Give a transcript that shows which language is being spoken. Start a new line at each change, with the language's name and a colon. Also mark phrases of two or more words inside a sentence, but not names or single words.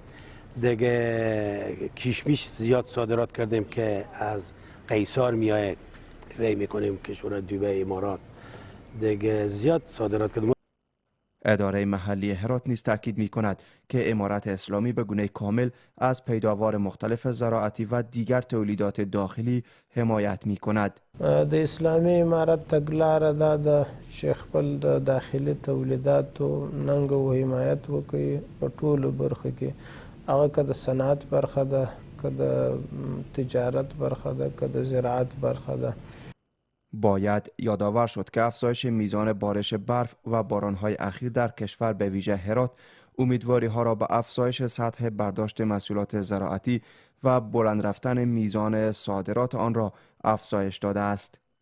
Persian: دیگه کشمش زیاد صادرات کردیم که از قیصر میاد ری میکنیم کشور دبی امارات. دیگه زیاد صادرات کردیم. اداره محلی هرات نیز تاکید می کند که امارت اسلامی به گونه کامل از پیداوار مختلف زراعتی و دیگر تولیدات داخلی حمایت می کند.
Pashto: د اسلامی امارت تګلاره دا د چې خپل د داخلي تولیداتو ننګ او حمایت وکړي په ټولو برخو کې، هغه که د صنعت برخه ده، که د تجارت برخه ده، که د زراعت برخه ده.
Persian: باید یادآور شد که افزایش میزان بارش برف و بارانهای اخیر در کشور به ویژه هرات امیدواری ها را به افزایش سطح برداشت محصولات زراعتی و بلند رفتن میزان صادرات آن را افزایش داده است.